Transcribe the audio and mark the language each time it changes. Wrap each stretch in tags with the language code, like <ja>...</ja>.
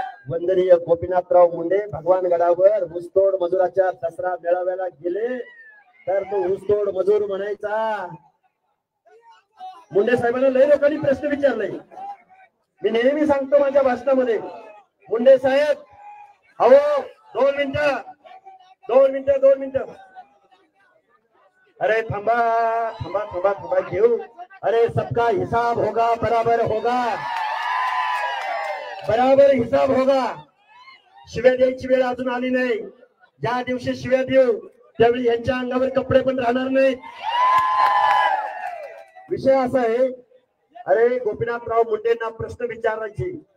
<mr>वंदनीय गोपीनाथराव मुंडे भगवानगडावर ऊसतोड मजुराच्या दसरा मेळाव्याला गेले तर तो ऊसतोड मजूर म्हणायचा. मुंडे साहेबांना लय लोकांनी प्रश्न विचारले. मी नेहमी सांगतो माझ्या भाषणामध्ये, मुंडे साहेब अहो 2 मिनिटं. अरे थांबा घेऊ.</mr> <hi>अरे सबका हिसाब होगा, बराबर हिसाब होगा.</hi> <mr>शिव्या द्यायची वेळ अजून आली नाही. ज्या दिवशी शिव्या देऊ त्यावेळी यांच्या अंगावर कपडे पण राहणार नाहीत. विषय असा आहे, अरे गोपीनाथराव मुंडेंना प्रश्न विचारायचे.</mr>